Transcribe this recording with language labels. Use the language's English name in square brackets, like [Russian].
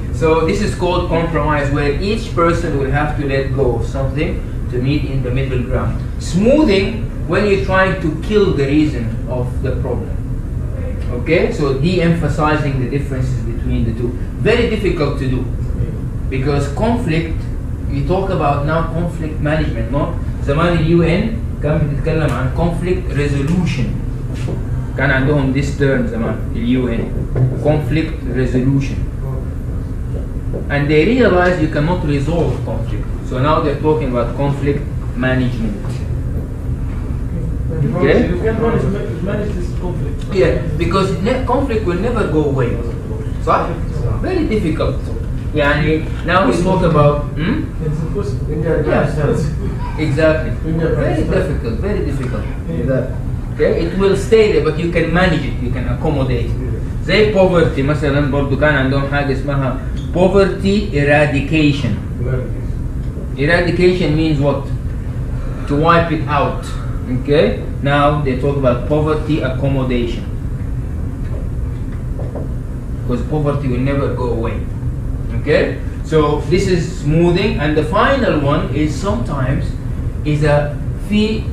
[English] So this is called compromise, where each person will have to let go of something to meet in the middle ground. Smoothing, when you're trying to kill the reason of the problem. Okay, so de-emphasizing the differences between the two. Very difficult to do, because conflict, we talk about now conflict management, no? [Arabic] زمان UN كان بيتكلم عن conflict resolution. كان عندهم [English] this term [Arabic] زمان [English] UN, conflict resolution. And they realized you cannot resolve conflict. So now they're talking about conflict management. Okay? You can manage this conflict. Yeah, because conflict will never go away. [Arabic] صح? [English] Very difficult. يعني now we talk about It's impossible. yeah, exactly. Very difficult, very difficult. Okay, it will stay there, but you can manage it, you can accommodate. [Arabic] زي poverty مثلا, برضو كان عندهم حاجة اسمها poverty eradication. [English] Eradication means what? To wipe it out. Okay, now they talk about poverty accommodation, because poverty will never go away. Okay, so this is smoothing, and the final one is sometimes is a fee.